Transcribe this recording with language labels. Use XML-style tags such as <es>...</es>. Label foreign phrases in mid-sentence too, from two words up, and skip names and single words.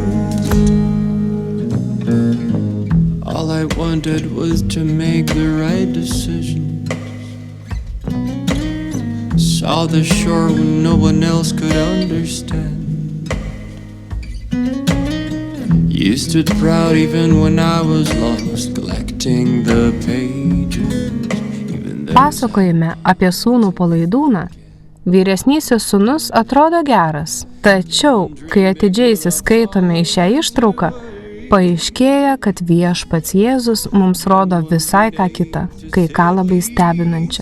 <en>All I wanted was to make the right decision. Saw the shore when no one else could understand. You stood proud even when I was lost, collecting the pages.</en> <lt>Pasakojime apie sūnų Palaidūną vyresnysis sūnus atrodo geras, tačiau, kai atidžiai įsiskaitome į šią ištrauką, paaiškėja, kad Viešpats Jėzus mums rodo visai ką kitą, kai ką labai stebinančią.</lt>